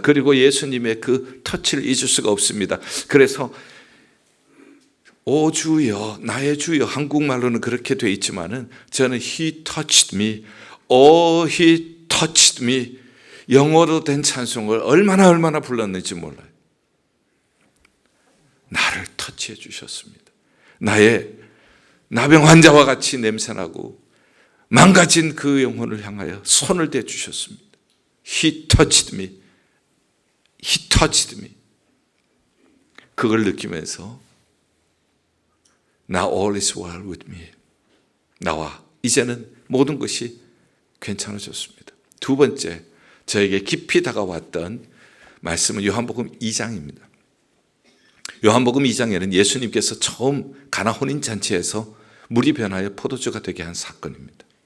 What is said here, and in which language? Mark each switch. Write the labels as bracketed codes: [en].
[ko] 그리고 예수님의 그 터치를 잊을 수가 없습니다. 그래서 오 주여, 나의 주여, 한국말로는 그렇게 돼 있지만은 저는 [en] He touched me, oh He touched me, [ko] 영어로 된 찬송을 얼마나 불렀는지 몰라요. 나를 터치해 주셨습니다. 나의 나병 환자와 같이 냄새나고 망가진 그 영혼을 향하여 손을 대 주셨습니다. [en] He touched me, He touched me. [ko] 그걸 느끼면서 [en] Now all is well with me. [ko] 나와 이제는 모든 것이 괜찮아졌습니다. 두 번째, 저에게 깊이 다가왔던 말씀은 요한복음 2장입니다. 요한복음 2장에는 예수님께서 처음 가나 혼인잔치에서 물이 변하여 포도주가 되게 한 사건입니다.